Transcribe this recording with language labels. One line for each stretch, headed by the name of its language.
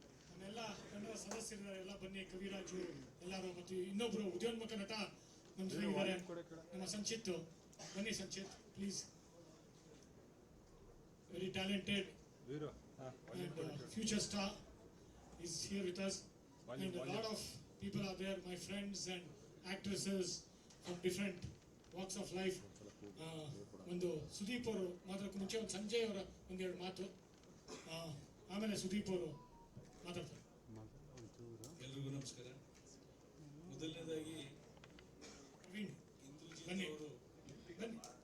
Kannada: ನಮ್ಮೆಲ್ಲ ಕನ್ನಡ ಸದಸ್ಯರಿದ್ದಾರೆ, ಎಲ್ಲ ಬನ್ನಿ, ಕವಿರಾಜು ಎಲ್ಲರೂ, ಮತ್ತು ಇನ್ನೊಬ್ರು ಉದ್ಯೋನ್ಮುಖ ನಟ ನಮ್ಮ ಜೊತೆ ಇದ್ದಾರೆ, ನಮ್ಮ ಸಂಚಿತ್. ಬನ್ನಿ Sanchit, please.
English: Very talented and future star is here with us, and a lot of people are there, my friends and actresses from different walks of life.
Kannada: ಒಂದು ಸುದೀಪ್ ಅವರು ಮಾತಾಡೋಕೆ ಮುಂಚೆ ಒಂದು ಸಂಜಯ್ ಅವರ ಒಂದೆರಡು ಮಾತು, ಆಮೇಲೆ ಸುದೀಪ್ ಅವರು ಮಾತಾಡ್ತಾರೆ. ಎಲ್ರಿಗೂ ನಮಸ್ಕಾರ. ಮೊದಲನೇದಾಗಿ ಬನ್ನಿ ಅವರು ಬನ್ನಿ.